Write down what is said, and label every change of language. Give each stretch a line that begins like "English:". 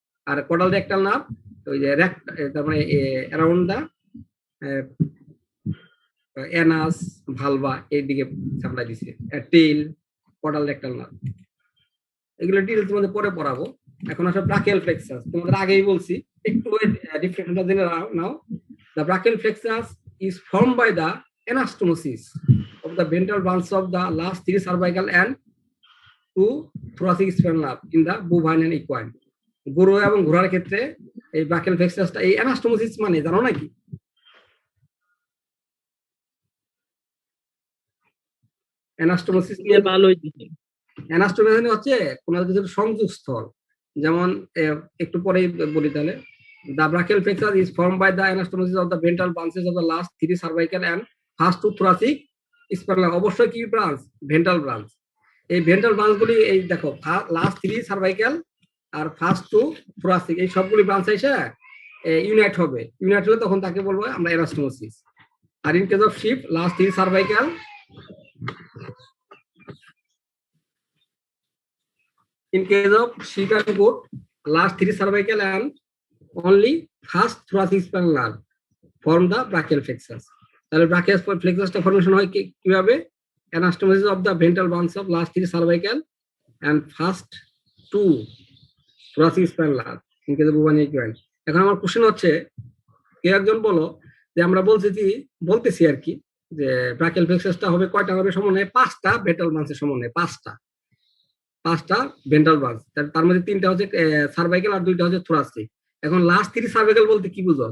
Bangla: আর caudal rectal nerve ওই যে তার মানে
English: around the anus,
Bangla: ভালভা এইদিকে সাপ্লাই দিছে, টেইল, কডাল রেক্টাল নার্ভ। এগুলো ডিটেইলস তোমাদের পরে পড়াবো। এখন আসলে ব্রাকিয়াল প্লেক্সাস, তোমাদের আগেই বলছি, একটু ডিফারেন্সটা জেনে নাও।
English: The brachial plexus is formed by the anastomosis of the ventral branch of the last three cervical and two thoracic spinal nerve in the bovine and equine।
Bangla: গরু এবং ঘোড়ার ক্ষেত্রে এই ব্রাকিয়াল প্লেক্সাসটা, এই অ্যানাস্টোমোসিস মানে জানো নাকি? অ্যানাস্টোমোসিস নিয়ে ভালো হইছে। অ্যানাস্টোমোসিস হচ্ছে কোন কিছু সংযোগ স্থল, যেমন একটু পরেই বলি তাহলে,
English: the brachial plexus is formed by the anastomosis of the ventral branches of the last 3 cervical and first 2 thoracic spinal।
Bangla: অবশ্যই কি ব্রাঞ্চ? Ventral branch. এই ভেন্ট্রাল ব্রাঞ্চগুলি এই দেখো লাস্ট 3 সার্ভাইকাল আর ফার্স্ট 2 thoracic এই সবগুলি ব্রাঞ্চ এসে ইউনাইট হবে। ইউনাইট হলে তখন তাকে বলবো আমরা anastomosis.
English: আর in case of sheep last 3 cervical, in case of sheep and goat last 3 cervical and only first thoracic spinal nerve form the brachial plexus।
Bangla: তাহলে brachial plexus টা formation হয় কিভাবে?
English: anastomosis of the ventral branch of last 3 cervical and first 2 thoracic spinal nerve in case of bubonic joint।
Bangla: এখন আমার question হচ্ছে, কেউ একজন বলো যে আমরা বলতেছি আর কি যে brachial plexus টা হবে কয়টা হবে সমন্বয়ে? 5টা ventral branch-এর সমন্বয়ে, 5টা ভেন্ট্রাল ব্রাঞ্চ। তার মধ্যে 3টা হচ্ছে সার্ভাইকাল আর 2টা হচ্ছে থোরাসিক। এখন লাস্ট 3 সার্ভাইকাল বলতে কি বুঝো?